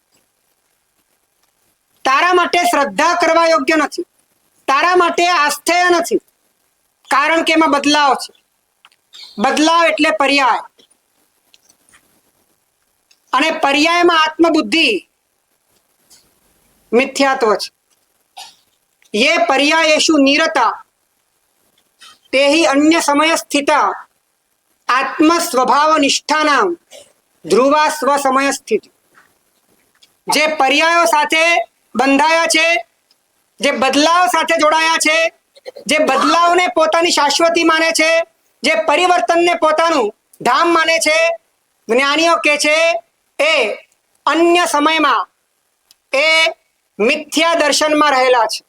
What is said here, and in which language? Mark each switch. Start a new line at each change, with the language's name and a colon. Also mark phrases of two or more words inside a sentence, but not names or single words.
Gujarati: તારા માટે શ્રદ્ધા કરવા યોગ્ય નથી, તારા માટે આસ્થેય નથી, કારણ કે એમાં બદલાવ છે. બદલાવ એટલે પર્યાય અને પર્યાયમાં આત્મબુદ્ધિ મિથ્યાત્વ છે.
Sanskrit: ये पर्यायेषु निरता तेहि अन्य समय स्थिता आत्म स्वभाव निष्ठानाम ध्रुवा स्व समय स्थिति.
Gujarati: જે પર્યાયો સાથે બંધાયા છે, જે બદલાવ સાથે જોડાયા છે, જે બદલાવને પોતાની શાશ્વતી માને છે, જે પરિવર્તનને પોતાનું ધામ માને છે, જ્ઞાનીઓ કહે છે એ અન્ય સમયમાં એ મિથ્યા દર્શનમાં રહેલા છે.